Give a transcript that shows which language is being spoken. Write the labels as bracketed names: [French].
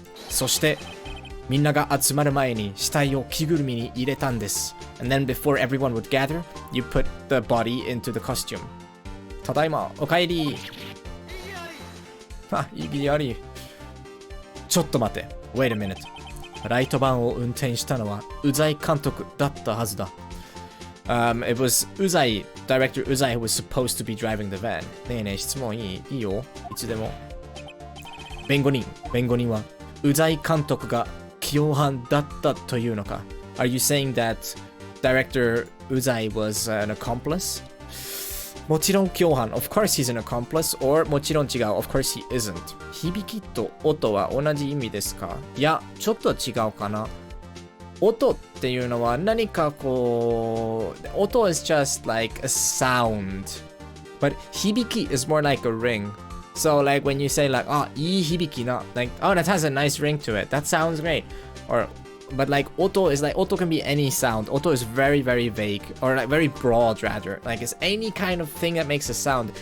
[Japanese] そしてみんなが集まる前に死体を着ぐるみに入れたんです。 [English] And then before everyone would gather, you put the body into the costume. [Japanese] ただいま、おかえり。意義あり。ちょっと待て。 [English] Wait a minute. [Japanese] ライトバンを運転したのはうざい監督だったはずだ。 [English] It was うざい Director うざい who was supposed to be driving the van. [Japanese] ねえねえ、質問いいよ。いつでも。弁護人はうざい監督が共犯だったというのか [English] Are you saying that Director Uzai was an accomplice? [Japanese] もちろん共犯 [English] Of course he's an accomplice. Or [Japanese] もちろん違う [English] Of course he isn't. [Japanese] 響きと音は同じ意味ですかいや、ちょっと違うかな。音っていうのは何かこう音 [English] is just like a sound. But 響き is more like a ring. So like when you say like, oh, [Japanese] いい響きな [English] like, oh, that has a nice ring to it. That sounds great. Or, but like, oto is like, oto can be any sound. Oto is very, very vague. Or like very broad rather. Like it's any kind of thing that makes a sound.